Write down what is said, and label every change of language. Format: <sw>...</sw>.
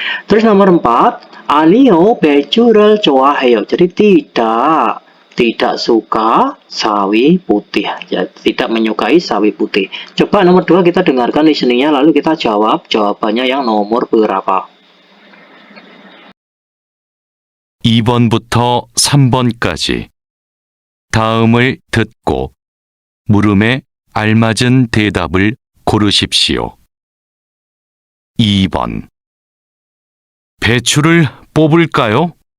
<id>Terus nomor 4,</id> <ko>아니요, 배추를 좋아해요.</ko> <id>Jadi tidak suka sawi putih ya, tidak menyukai sawi putih. Coba nomor 2 kita dengarkan listeningnya, lalu kita jawab jawabannya yang nomor berapa.</id> <ko>2번부터 3번까지 다음을 듣고 물음에 알맞은 대답을 고르십시오. 2번. 배추를 뽑을까요?</ko>